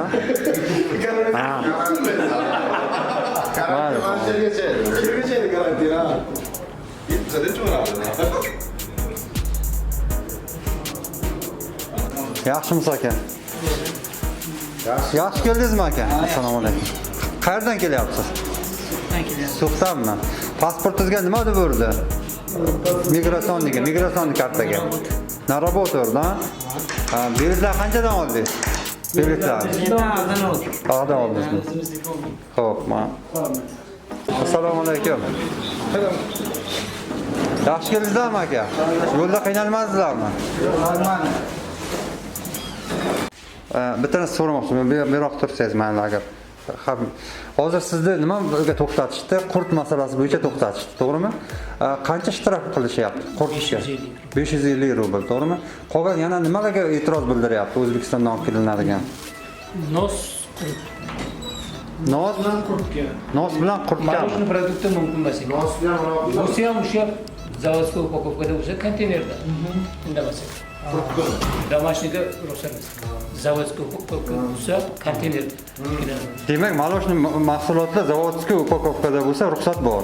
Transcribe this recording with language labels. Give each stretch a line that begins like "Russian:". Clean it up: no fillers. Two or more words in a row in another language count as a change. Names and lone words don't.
Uzbek: Ha. Yaxshimisiz aka? Yaxshi keldingizmi aka? Assalomu alaykum. Qayerdan kelyapsiz? Suqdanmi? Pasportingizga nima deb urdi? Migratsion kartaga.
Russian: Na работу, да?
Uzbek: Biletlar qanchadan oldingiz? Biletlar. Tog'dan oldingizmi? Xo'p, assalomu alaykum. Yaxshi keldingizlarmi aka? Yo'lda qiynalmadingizlarmi? Bitta narsa so'ramoqchiman. Beroq tursangiz mayli agar. Hozir sizni nimaga to'xtatishdi? Qurt masalasi bo'yicha to'xtatishdi, to'g'rimi? Qancha shtraf qilishyapti qurtishga? 550 rubl, to'g'rimi? Qolgan yana nimalarga e'tiroz bildiryapti O'zbekistondan olib kelinadigan? Nos Nos bilan qurtga. Nos bilan qurtga.
Russian: Молочный продукты
Uzbek: mumkin emas. O'zi ham o'sha zavodskiy upakovkada o'sha konteynerda. Indamasa. Домашнийda ruxsat emas. Zavodskiy upakovka bo'lsa konteynerda. Demak, молочный mahsulotlar zavodskiy upakovkada bo'lsa ruxsat bor.